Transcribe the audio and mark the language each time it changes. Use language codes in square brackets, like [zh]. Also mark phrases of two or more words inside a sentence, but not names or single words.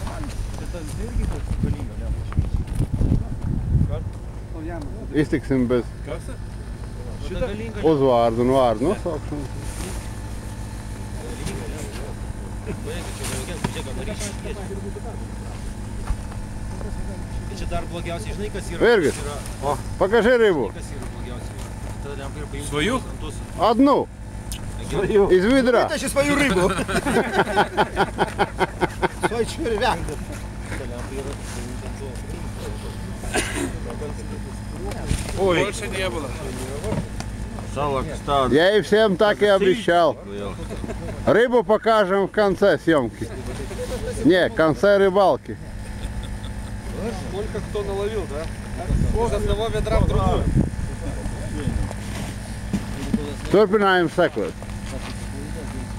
[lv] Iztiksim bez uzvārdu un vārdu nosaukšanas. Virgis, [ru] покажи рыбу. Свою? Одну. Из ведра. Вытащи свою рыбу. Свой червяк. Ой. Больше не было. Я и всем так и обещал. Рыбу покажем в конце съемки. Не, в конце рыбалки. Сколько кто наловил, да? С одного ведра в другую. [lv] Turpinājums sekot. patīk.